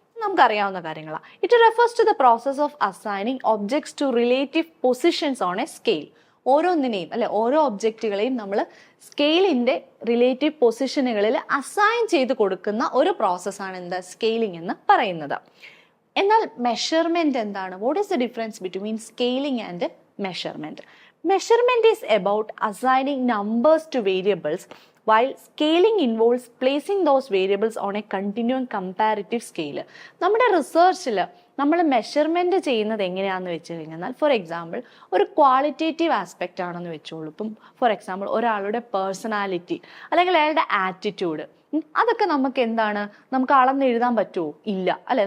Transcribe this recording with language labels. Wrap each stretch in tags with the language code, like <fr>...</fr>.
<ml>നമുക്കറിയാവുന്ന കാര്യങ്ങളാണ്.</ml> <en>It refers to the process of assigning objects to relative positions on a scale.</en> <ml>ഓരോന്നിനെയും അല്ലെ, ഓരോ ഒബ്ജക്റ്റുകളെയും നമ്മൾ സ്കെയിലിന്റെ റിലേറ്റീവ് പൊസിഷനുകളിൽ അസൈൻ ചെയ്ത് കൊടുക്കുന്ന ഒരു പ്രോസസ്സാണ് എന്താ സ്കെയിലിംഗ് എന്ന് പറയുന്നത്. എന്നാൽ മെഷർമെന്റ് എന്താണ്?</ml> <en>What is the difference between scaling and measurement? Measurement is about assigning numbers to variables, while scaling involves placing those variables on a continuum comparative scale.</en> <ml>നമ്മുടെ റിസർച്ചിൽ നമ്മൾ മെഷർമെന്റ് ചെയ്യുന്നത് എങ്ങനെയാണെന്ന് വെച്ച് കഴിഞ്ഞാൽ, ഫോർ എക്സാമ്പിൾ ഒരു ക്വാളിറ്റേറ്റീവ് ആസ്പെക്റ്റ് ആണെന്ന് വെച്ചോളൂ. ഇപ്പം ഫോർ എക്സാമ്പിൾ ഒരാളുടെ പേഴ്സണാലിറ്റി അല്ലെങ്കിൽ അയാളുടെ ആറ്റിറ്റ്യൂഡ്, അതൊക്കെ നമുക്ക് എന്താണ്, നമുക്ക് അളന്നെഴുതാൻ പറ്റുമോ? ഇല്ല അല്ലെ.</ml>